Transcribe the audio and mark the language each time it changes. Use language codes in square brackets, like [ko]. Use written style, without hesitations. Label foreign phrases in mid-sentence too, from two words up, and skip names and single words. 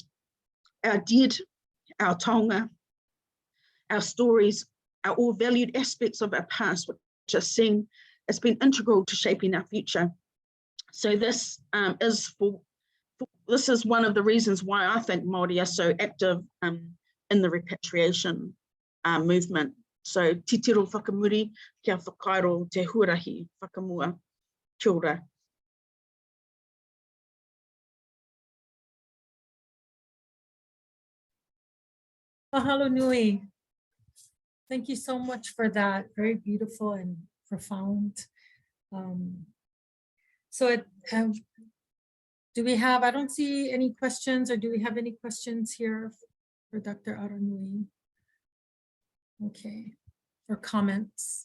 [en] Our dead, our taonga, our stories are all valued aspects of our past, which are seen as being integral to shaping our future. So this is one of the reasons why I think Māori are so active in the repatriation movement. [mi] So titiro whakamuri kia whakairo te huarahi whakamua. Kia ora. [haw] Mahalo nui. [en] Thank you so much for that. Very beautiful and profound. Do we have, I don't see any questions, or do we have any questions here for Dr. Aranui? Okay, or comments.